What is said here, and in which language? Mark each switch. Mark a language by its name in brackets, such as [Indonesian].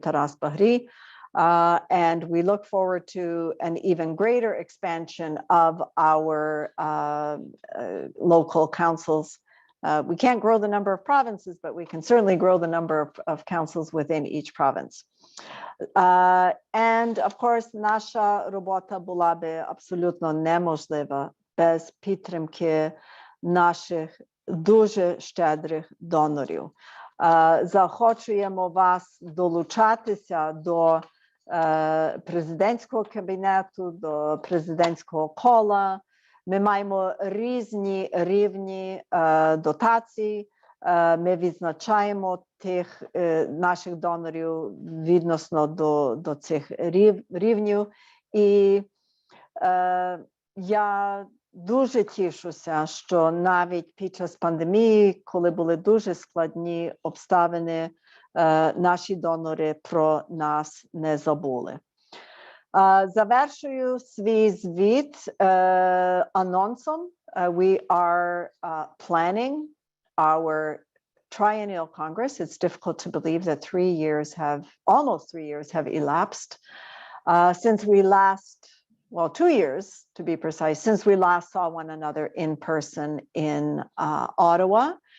[English] Taras Bahri. And we look forward to an even greater expansion of our local councils. We can't grow the number of provinces, but we can certainly grow the number of councils within each province. And of course, [Ukrainian] наша робота була би абсолютно неможлива без підтримки наших дуже щедрих донорів. Захочуємо вас долучатися до президентського кабінету, до президентського кола. Ми маємо різні рівні дотацій. Ми відзначаємо тих наших донорів відносно до цих рівнів. І я дуже тішуся, що навіть під час пандемії, коли були дуже складні обставини, наші донори про нас не забули. Завершую свій звіт анонсом. [English] We are planning our triennial Congress. It's difficult to believe that almost 3 years have elapsed since we last, 2 years to be precise, since we last saw one another in person in Ottawa.